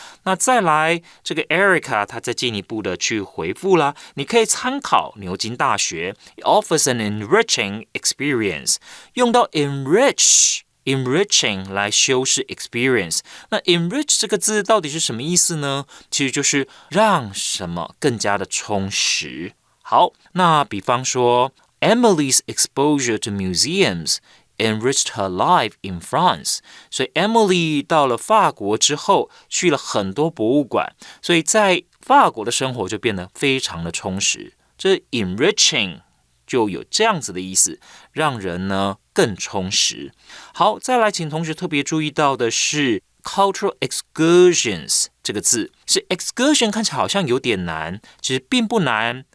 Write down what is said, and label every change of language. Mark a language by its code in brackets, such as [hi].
[zh] 那再来，这个 Erica 她再进一步的去回复啦，你可以参考牛津大学 [en] It offers an enriching experience， [zh] 用到 enriching 来修饰 experience。那 enrich 这个字到底是什么意思呢？其实就是让什么更加的充实。好，那比方说 [en] Emily's exposure to museums enriched her life in France。 [zh] 所以 Emily 到了法国之后，去了很多博物馆，所以在法国的生活就变得非常的充实。这 enriching 就有这样子的意思，让人呢更充实。好，再来请同学特别注意到的是 cultural excursions 这个字，是 excursion 看起来好像有点难，其实并不难。